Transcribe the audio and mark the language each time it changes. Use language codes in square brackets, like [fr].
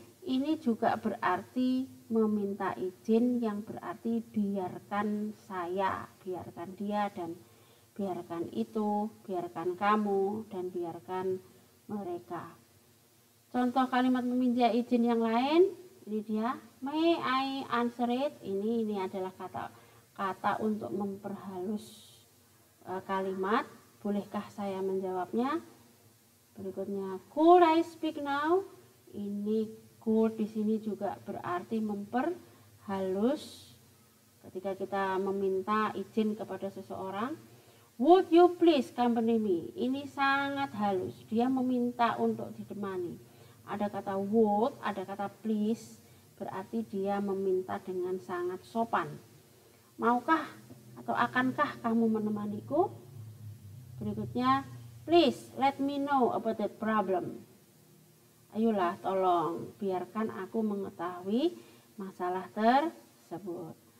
[id] Ini juga berarti meminta izin yang berarti biarkan saya, biarkan dia, dan biarkan itu, biarkan kamu, dan biarkan mereka. Contoh kalimat meminta izin yang lain, ini dia, [en] may I answer it? [id] Ini adalah kata untuk memperhalus kalimat. Bolehkah saya menjawabnya? [en] Berikutnya, could I speak now? [id] Ini could di sini juga berarti memperhalus ketika kita meminta izin kepada seseorang. [en] Would you please accompany me? [id] Ini sangat halus. Dia meminta untuk ditemani. Ada kata would, ada kata please, berarti dia meminta dengan sangat sopan. Maukah atau akankah kamu menemaniku? [en] Berikutnya, please let me know about that problem. [id] Ayolah, tolong biarkan aku mengetahui masalah tersebut.